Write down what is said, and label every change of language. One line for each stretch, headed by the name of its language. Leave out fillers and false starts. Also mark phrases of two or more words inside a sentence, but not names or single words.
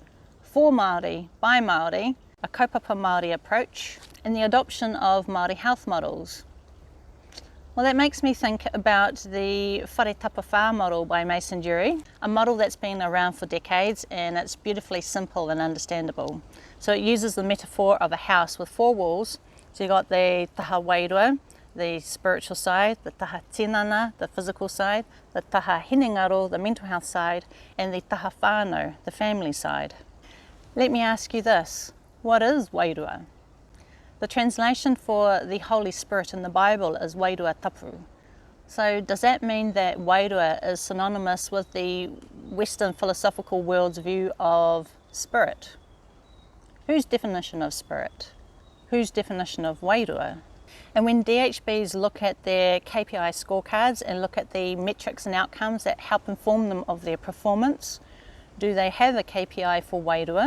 English: For Māori, by Māori, a
Māori: kaupapa Māori
English: approach, and the adoption of Māori health models? Well, that makes me think about the Whare Tapa Whā model by Mason Dury, a model that's been around for decades and it's beautifully simple and understandable. So it uses the metaphor of a house with four walls. So you've got the
Māori: taha wairua,
English: the spiritual side, the
Māori: taha tinana,
English: the physical side, the
Māori: taha hinengaro,
English: the mental health side, and the
Māori: taha whānau,
English: the family side. Let me ask you this, what is wairua? The translation for the Holy Spirit in the Bible is
Māori: wairua tapu.
English: So does that mean that wairua is synonymous with the Western philosophical world's view of spirit? Whose definition of spirit? Whose definition of wairua? And when DHBs look at their KPI scorecards and look at the metrics and outcomes that help inform them of their performance, do they have a KPI for wairua?